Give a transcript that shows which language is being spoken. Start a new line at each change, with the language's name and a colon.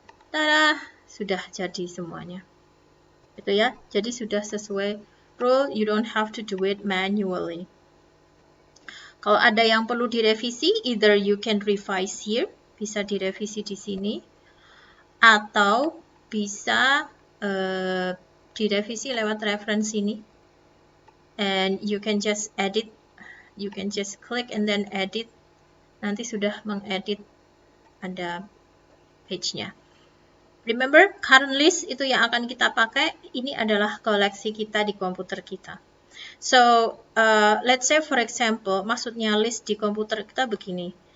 Indonesian: Tada, sudah jadi semuanya. Itu ya. Jadi sudah sesuai rule,
English: you don't have to do it manually.
Indonesian: Kalau ada yang perlu direvisi,
English: either you can revise here,
Indonesian: bisa direvisi di sini, atau bisa direvisi lewat reference ini.
English: And you can just edit, you can just click and then edit.
Indonesian: Nanti sudah mengedit ada page-nya. Remember, current list itu yang akan kita pakai. Ini adalah koleksi kita di komputer kita.
English: So, let's say for example,
Indonesian: maksudnya list di komputer kita begini.